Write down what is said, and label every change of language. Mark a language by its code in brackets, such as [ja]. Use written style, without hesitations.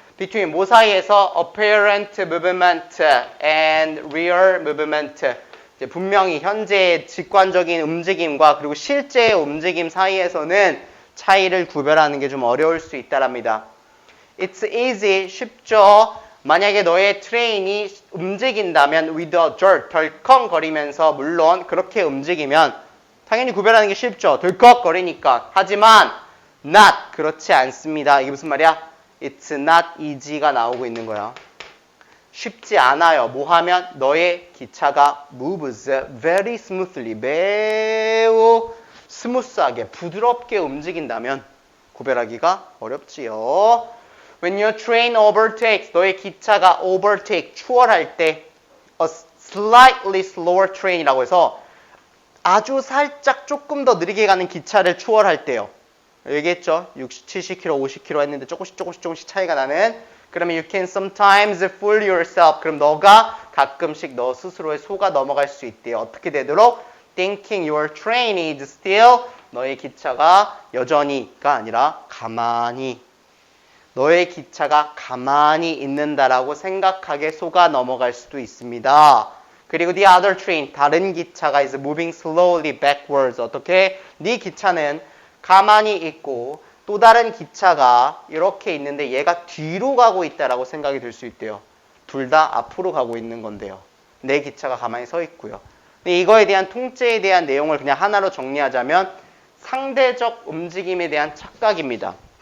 [en] between [ko] 뭐 사이에서 [en] apparent movement and real movement. [ko] 이제 분명히 현재의 직관적인 움직임과 그리고 실제의 움직임 사이에서는 차이를 구별하는 게 좀 어려울 수 있다랍니다. [en] It's easy, [ko] 쉽죠. 만약에 너의 트레인이 움직인다면 [en] with a jerk, [ko] 덜컹거리면서 물론 그렇게 움직이면 당연히 구별하는 게 쉽죠. 덜컥거리니까. 하지만 not, 그렇지 않습니다. 이게 무슨 말이야? [en] It's not easy [ko] 가 나오고 있는 거야. 쉽지 않아요. 뭐 하면 너의 기차가 [en] moves very smoothly, [ko] 매우 스무스하게, 부드럽게 움직인다면 구별하기가 어렵지요. [en] When your train overtakes, [ko] 너의 기차가 overtake, 추월할 때 [en] a slightly slower train [ko] 이라고 해서 아주 살짝 조금 더 느리게 가는 기차를 추월할 때요. 얘기했죠? 60, 70km, 50km 했는데 조금씩 차이가 나는. [en] 그러면 you can sometimes fool yourself. [ko] 그럼 너가 가끔씩 너 스스로의 속아 넘어갈 수 있대요. 어떻게 되도록? [en] Thinking your train is still, [ko] 너의 기차가 여전히가 아니라 가만히, 너의 기차가 가만히 있는다라고 생각하게 속아 넘어갈 수도 있습니다. 그리고 [en] the other train, [ko] 다른 기차가 [en] is moving slowly backwards. [ko] 어떻게? 네 기차는 가만히 있고 또 다른 기차가 이렇게 있는데 얘가 뒤로 가고 있다라고 생각이 들 수 있대요. 둘 다 앞으로 가고 있는 건데요. 내 기차가 가만히 서 있고요. 근데 이거에 대한 통째에 대한 내용을 그냥 하나로 정리하자면 상대적 움직임에 대한 착각입니다.